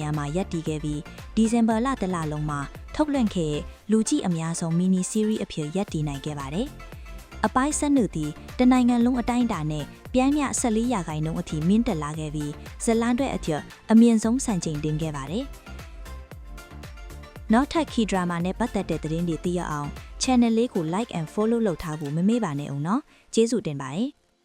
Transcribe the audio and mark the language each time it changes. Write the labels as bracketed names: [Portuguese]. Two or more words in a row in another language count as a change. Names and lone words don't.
[Burmese] ရာမှာရပ်တည်ခဲ့ပြီးဒီဇင်ဘာလတလလုံးမှာထုတ်လွှင့်ခဲ့တဲ့လူကြည့်အများဆုံး [English] mini series [Burmese] အဖြစ်ရပ်တည်နိုင်ခဲ့ပါတယ်။အပိုင်း7သည်တနိုင်ငံလုံးအတိုင်းအတာနဲ့ပြင်းပြ14ရာခိုင်နှုန်းအထိမြင့်တက်လာခဲ့ပြီးဇလန်တွဲအထက်အမြင့်ဆုံးစံချိန်တင်ခဲ့ပါတယ်။နောက်ထပ် [English] key drama [Burmese] နဲ့ပတ်သက်တဲ့သတင်းတွေသိရအောင် channel လေးကို [English] like and follow [Burmese] လုပ်ထားဖို့မမေ့ပါနဲ့ဦးနော်။ကျေးဇူးတင်ပါတယ်။